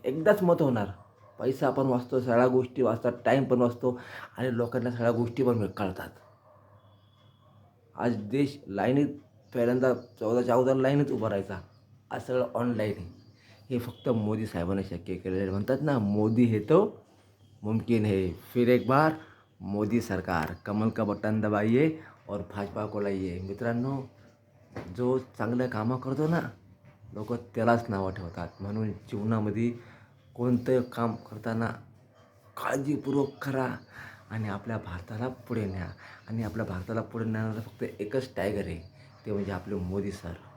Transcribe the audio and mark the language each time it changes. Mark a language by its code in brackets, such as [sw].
[mr] एकदाच मत होणार, पैसा पण वाचतो, सगळ्या गोष्टी वाचतात, टाईम पण वाचतो आणि लोकांना सगळ्या गोष्टी पण कळतात. आज देश लाईनीत पहिल्यांदा 14 लाईनीत उभं राहायचा, आज सगळं ऑनलाईन आहे. हे फक्त मोदी साहेबांना शक्य केलेलं. म्हणतात ना, [hi] मोदी है तो मुमकिन है. फिर एक बार मोदी सरकार, कमल का बटन दबाइए और भाजपा को लाइए. [mr] मित्रांनो, जो चांगलं कामं करतो ना, लोक त्यालाच नावं ठेवतात. म्हणून जीवनामध्ये कोणतं काम करताना काळजीपूर्वक करा आणि आपल्या भारताला पुढे न्या. आणि आपल्या भारताला पुढे नेणारा फक्त एकच टायगर आहे, ते म्हणजे आपले मोदी सर.